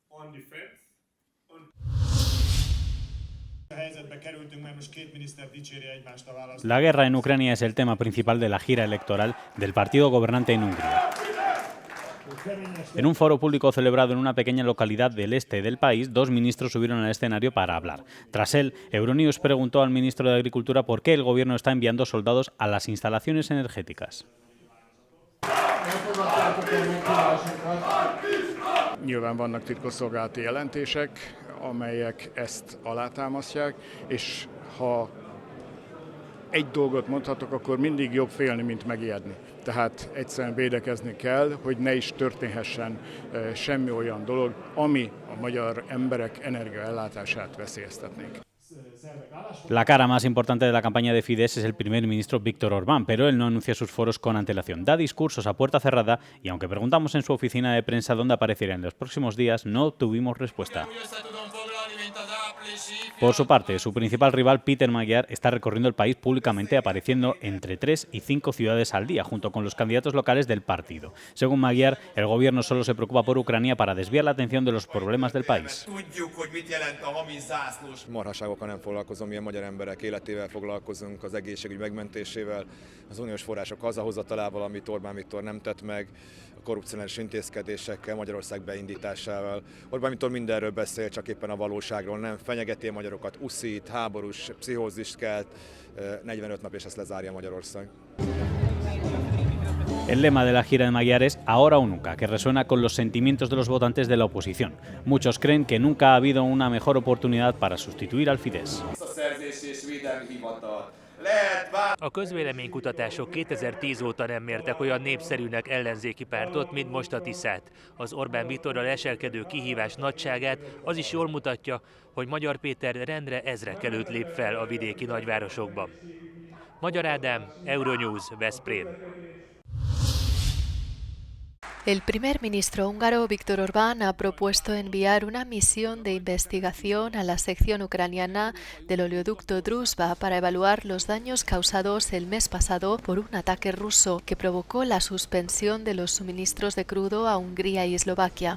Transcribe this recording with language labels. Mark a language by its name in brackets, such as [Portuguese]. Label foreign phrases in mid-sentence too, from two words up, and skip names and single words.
[Spanish] La guerra en Ucrania es el tema principal de la gira electoral del partido gobernante en Hungría. En un foro público celebrado en una pequeña localidad del este del país, 2 ministros subieron al escenario para hablar. Tras él, Euronews preguntó al ministro de Agricultura por qué el gobierno está enviando soldados a las instalaciones energéticas. [Hungarian] Nyilván vannak titkosszolgálati jelentések, amelyek ezt alátámasztják, és ha egy dolgot mondhatok, akkor mindig jobb félni, mint megijedni. Tehát egyszerűen védekezni kell, hogy ne is történhessen semmi olyan dolog, ami a magyar emberek energiaellátását veszélyeztetnék. [Spanish] La cara más importante de la campaña de Fidesz es el primer ministro Viktor Orbán, pero él no anuncia sus foros con antelación. Da discursos a puerta cerrada y aunque preguntamos en su oficina de prensa dónde aparecerá en los próximos días, no tuvimos respuesta. Por su parte, su principal rival, Péter Magyar, está recorriendo el país públicamente, apareciendo entre 3 y 5 ciudades al día, junto con los candidatos locales del partido. Según Magyar, el gobierno solo se preocupa por Ucrania para desviar la atención de los problemas del país. [Hungarian] Marhaságokkal nem foglalkozom, mi a magyar emberek életével foglalkozunk, az egészségügy megmentésével, az uniós források hazahozatalával, amit Orbán Viktor nem tett meg, a korrupciós intézkedésekkel, Magyarország beindításával. Orbán Viktor mindenről beszél, csak éppen a valóságról nem. Fenyegeti a magyarokat, uszít, háborús pszichózist kelt, 45 nap és ezt lezárja Magyarország. [Spanish] El lema de la gira de Magyar es «Ahora o nunca», que resuena con los sentimientos de los votantes de la oposición. Muchos creen que nunca ha habido una mejor oportunidad para sustituir al Fidesz. [Hungarian] A közvéleménykutatások 2010 óta nem mértek olyan népszerűnek ellenzéki pártot, mint most a Tiszát. Az Orbán Viktorral eselkedő kihívás nagyságát az is jól mutatja, hogy Magyar Péter rendre ezrek előtt lép fel a vidéki nagyvárosokban. Magyar Ádám, Euronews, Veszprém. [Spanish] El primer ministro húngaro Viktor Orbán ha propuesto enviar una misión de investigación a la sección ucraniana del oleoducto Druzhba para evaluar los daños causados el mes pasado por un ataque ruso que provocó la suspensión de los suministros de crudo a Hungría y Eslovaquia.